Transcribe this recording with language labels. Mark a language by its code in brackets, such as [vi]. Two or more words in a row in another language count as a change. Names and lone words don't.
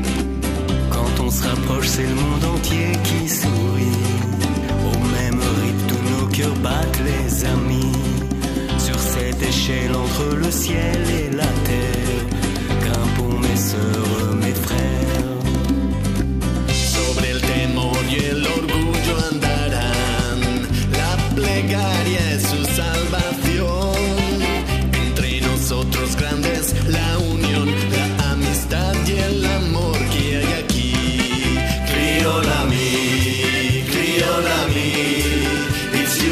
[fr] Quand on se rapproche, c'est le monde entier qui sourit. Au même rythme, tous nos cœurs battent, les amis. Sur cette échelle entre le ciel et la terre, grimpons mes sœurs, mes frères. [es] Sobre el temor y el orgullo andarán, la plegaria es su salvación. Nosotros grandes, la unión, la amistad y el amor que hay aquí. Criolami,